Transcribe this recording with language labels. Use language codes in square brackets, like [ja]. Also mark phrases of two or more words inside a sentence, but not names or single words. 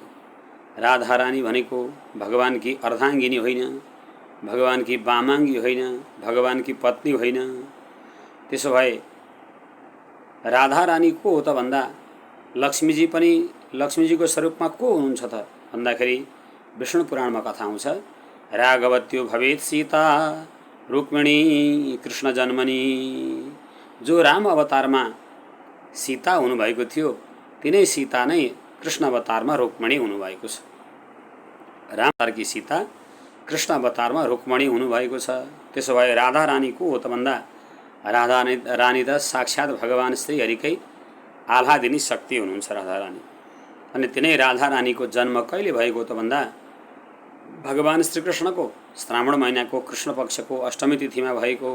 [ne] राधा रानी भनेको भगवानकी अर्धाङ्गिनी होइन, भगवानकी वामाङ्गी होइन, भगवानकी पत्नी होइन। त्यसो भए राधा रानी को हो त भन्दा लक्ष्मीजी पनि लक्ष्मीजीको स्वरूपमा को हुनुहुन्छ त भन्दाखेरि विष्णु पुराणमा कथा आउँछ, [sa] राघवत्यो भवेत् सीता रुक्मिणी कृष्ण जन्मनी। [ne] जो राम अवतारमा सीता हुनुभएको थियो, तिनै सीता नै कृष्ण अवतारमा रुक्मिणी हुनुभएको छ। राम अवतारकी सीता कृष्ण अवतारमा रुक्मिणी हुनुभएको छ। त्यसो भए राधा रानी को हो त भन्दा राधा रानी त साक्षात् भगवान श्रीहरिकै आह्लादिनी शक्ति हुनुहुन्छ राधा रानी। अनि तिनै राधा रानीको जन्म कहिले भएको त भन्दा भगवान श्रीकृष्णको श्रावण महिनाको कृष्ण पक्षको अष्टमी तिथिमा भएको।